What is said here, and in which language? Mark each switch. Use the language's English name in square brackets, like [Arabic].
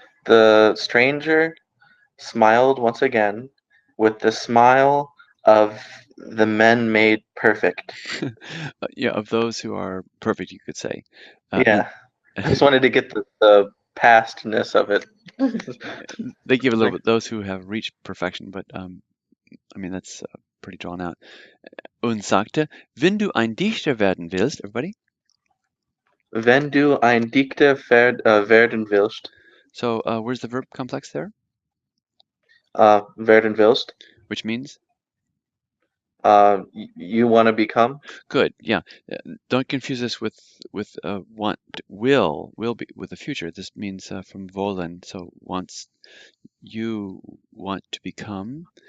[English] The stranger smiled once again with the smile of the men made perfect. Yeah, of those who are perfect, you could say. And Yeah, I just wanted to get the pastness of it. they give a little Like, bit those who have reached perfection, but I mean that's pretty drawn out. [German] Und sagte, wenn du ein Dichter werden willst, [English] everybody. [German] wenn du ein Dichter werden willst, [English] So where's the verb complex there? [German] werden willst, [English] Which means you want to become. good. Yeah, don't confuse this with want will be with the future. This means from wollen. So wants you want to become.